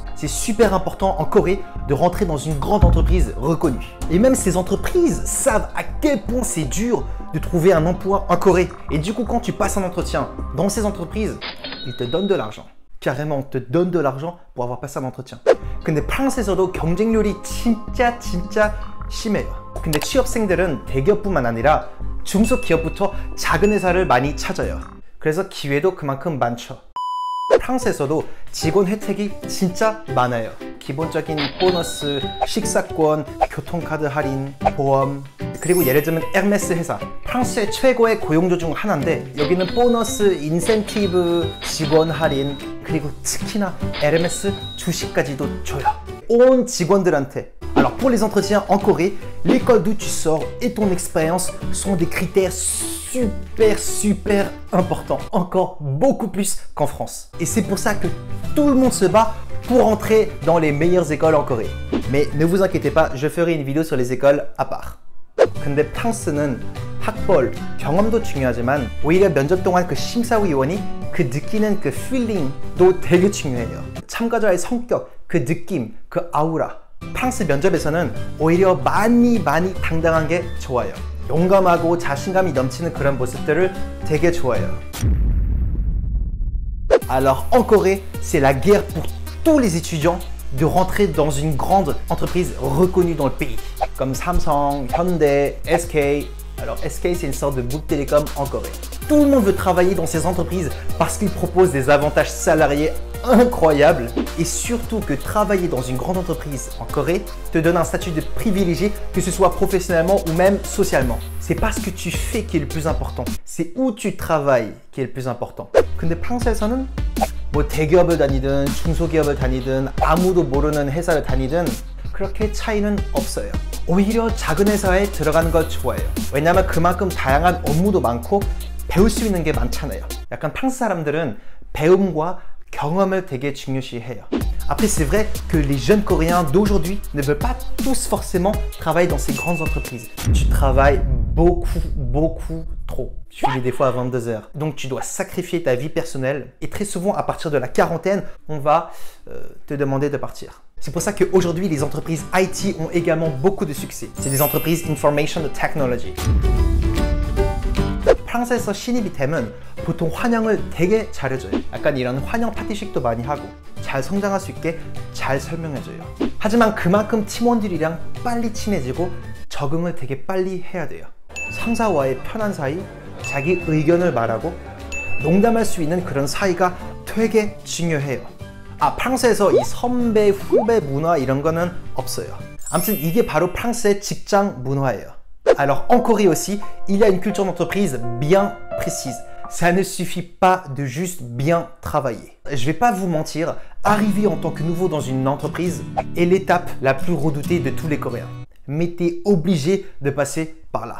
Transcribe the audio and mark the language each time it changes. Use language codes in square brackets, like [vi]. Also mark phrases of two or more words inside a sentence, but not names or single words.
[fr] C'est super important en Corée de rentrer dans une grande entreprise reconnue. Et même ces entreprises savent à quel point c'est dur de trouver un emploi en Corée. Et du coup, quand tu passes un entretien dans ces entreprises, ils te donnent de l'argent. Carrément, on te donne de l'argent pour avoir passé un entretien. [ko] 근데 프랑스에서도 경쟁률이 진짜 심해요. 근데 취업생들은 대기업뿐만 아니라 중소기업부터 작은 회사를 많이 찾아요. 그래서 기회도 그만큼 많죠. 프랑스에서도 직원 혜택이 진짜 많아요. 기본적인 보너스, 식사권, 교통카드 할인, 보험, 그리고 예를 들면 에르메스 회사. 프랑스의 최고의 고용주 중 하나인데 여기는 보너스, 인센티브, 직원 할인, 그리고 특히나 에르메스 주식까지도 줘요. 온 직원들한테. [fr] Alors pour les entretiens en Corée, l'école d'où tu sors et ton expérience sont des critères super importants, encore beaucoup plus qu'en France. Et c'est pour ça que tout le monde se bat pour entrer dans les meilleures écoles en Corée. Mais ne vous inquiétez pas, je ferai une vidéo sur les écoles à part. [ko] 근데 프랑스는 학벌, 경험도 중요하지만 오히려 면접 동안 그 심사위원이 그 느끼는 그 필링도 되게 중요해요. 참가자의 성격, 그 느낌, 그 아우라. 프랑스 면접에서는 오히려 많이 당당한 게 좋아요. 용감하고 자신감이 넘치는 그런 모습들을 되게 좋아해요. [fr] Alors en Corée, c'est la guerre pour tous les étudiants de rentrer dans une grande entreprise reconnue dans le pays, comme Samsung, Hyundai, SK. Alors SK, c'est une sorte de Bouygues Télécom en Corée. Tout le monde veut travailler dans ces entreprises parce qu'ils proposent des avantages salariés incroyables et surtout que travailler dans une grande entreprise en Corée te donne un statut de privilégié, que ce soit professionnellement ou même socialement. C'est pas ce que tu fais qui est le plus important, c'est où tu travailles qui est le plus important. [ko] 근데 프랑스에서는 뭐 대기업을 다니든 중소기업을 다니든 아무도 모르는 회사를 다니든 그렇게 차이는 없어요. 오히려 작은 회사에 들어가는 걸 좋아해요. 왜냐면 그만큼 다양한 업무도 많고 배울 수 있는 게 많잖아요. 약간 프랑스 사람들은 배움과 경험을 되게 중요시해요. [fr] Après, c'est vrai que les jeunes Coréens d'aujourd'hui ne veulent pas tous forcément travailler dans ces grandes entreprises. Tu travailles beaucoup trop. Tu finis des fois à 22 heures. Donc, tu dois sacrifier ta vie personnelle. Et très souvent, à partir de la quarantaine, on va te demander de partir. C'est pour ça qu'aujourd'hui, les entreprises IT ont également beaucoup de succès. C'est des entreprises [en] Information Technology. [ko] 프랑스에서 신입이 되면 보통 환영을 되게 잘해줘요. 약간 이런 환영 파티식도 많이 하고 잘 성장할 수 있게 잘 설명해줘요. 하지만 그만큼 팀원들이랑 빨리 친해지고 적응을 되게 빨리 해야 돼요. 상사와의 편한 사이, 자기 의견을 말하고 농담할 수 있는 그런 사이가 되게 중요해요. 아, 프랑스에서 이 선배, 후배 문화 이런 거는 없어요. 아무튼 이게 바로 프랑스의 직장 문화예요. [fr] Alors en Corée aussi, il y a une culture d'entreprise bien précise. Ça ne suffit pas de juste bien travailler. Je vais pas vous mentir, arriver en tant que nouveau dans une entreprise est l'étape la plus redoutée de tous les Coréens. Mais tu es obligé de passer par là.